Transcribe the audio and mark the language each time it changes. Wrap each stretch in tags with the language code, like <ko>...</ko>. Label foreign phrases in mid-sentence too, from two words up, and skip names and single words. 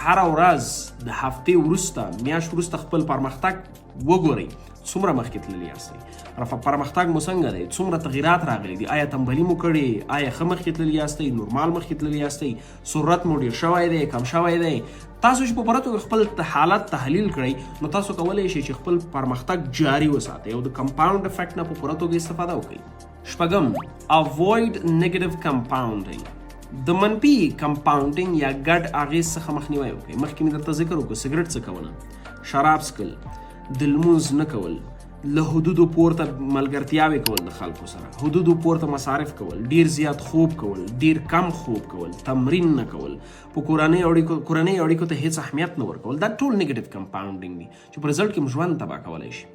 <ps>هره ورځ د هفتې وروسته، میاشت وروسته خپل پرمختګ وګورئ، څومره مخکې تللي یاستئ، پرمختګ مو څنګه دی، څومره تغییرات راغلي دي، آیا تنبلي مو کړې، آیا ښه مخکې تللي یاستئ، نورمال مخکې تللي یاستئ، سرعت مو ډېر شوی دی، کم شوی دی. تاسو چې په پوره توګه خپل حالت تحلیل کړئ نو تاسو کولی شئ چې خپل پرمختګ جاري وساتئ او د</ps> <en>compound effect</en> <ps>نه په پوره توګه استفاده وکړئ.</ps> <en>6 avoid negative compounding.</en> <ps>د منفي کمپاوندینګ یا ګډ اغیز څخه مخنیوی وکړئ. مخکې مې درته ذکر وکړو سګرټ څکونه، شراب څکل، د لمونځ نه کول، له حدودو پورته ملګرتیاوې کول د خلکو سره، حدودو پورته مصارف کول، ډیر زیات خوب کول، ډیر کم خوب کول، تمرین نه کول، په کورنۍ اړیکو ته هیڅ اهمیت نه ورکول، دا ټول</ps> <en>negative compounding</en> <ps>دي چې په رزلټ کې ژوند تباه کولی شي.</ps>